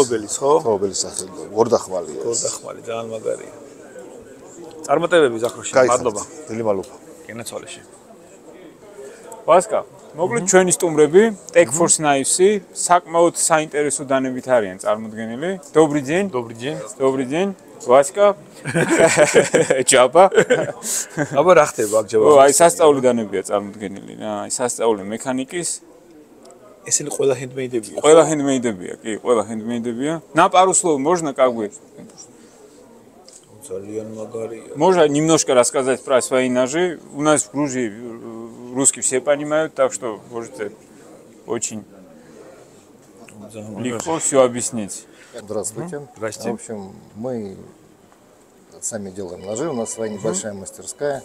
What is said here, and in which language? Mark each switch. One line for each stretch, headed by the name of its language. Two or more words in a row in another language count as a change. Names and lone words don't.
Georgian: ფლობელის სახელი. გორდახმალია. გორდახმალი ძალიან მაგარია. წარმატებები ზაქრო შენ, მადლობა. დიდი მადლობა. გენაცვალე შენ. ვასკა, მოკლედ ჩვენი სტუმრები, Tech Force Knives-ი საკმაოდ საინტერესო დანებით არიან წარმოდგენილი.
Russian: Добрый день. Добрый день. Добрый день.
Georgian: ვასკა. ჯაბა. აბა რა ხდება აქ ჯაბა? აი სასწაული დანებია წარმოდგენილი რა. აი სასწაული მექანიკის. ესენი ყველა ჰენდმეიდებია. Ყველა ჰენდმეიდებია, კი, ყველა ჰენდმეიდებია.
Russian: На пару слов можно как бы?
Georgian: ძალიან მაგარია.
Russian: Можно немножко рассказать про свои ножи. У нас в Грузии русские все понимают, так что можете очень легко все объяснить. Здравствуйте. Здрасте. В общем, мы сами делаем ножи, у нас своя небольшая мастерская.